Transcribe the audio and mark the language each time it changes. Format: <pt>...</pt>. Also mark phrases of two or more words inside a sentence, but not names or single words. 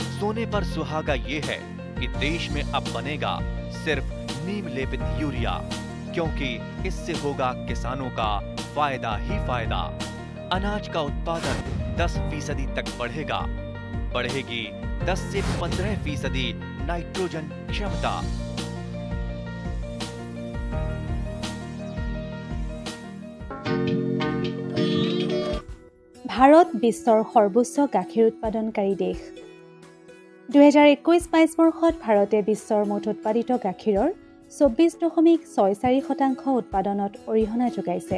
<hi>सोने पर सुहागा ये है कि देश में अब बनेगा सिर्फ नीम लेपित यूरिया, क्योंकि इससे होगा किसानों का फायदा ही फायदा। अनाज का उत्पादन 10% तक बढ़ेगा। बढ़ेगी 10 से 15% नाइट्रोजन क्षमता।</hi> <as>ভাৰত বিশ্বৰ সৰ্বোচ্চ গাখীৰ উৎপাদনকাৰী দেশ। 2021-22 বৰ্ষত ভাৰতে বিশ্বৰ মুঠ উৎপাদিত গাখীৰৰ 24.64% উৎপাদনত অৰিহণা যোগাইছে।</as>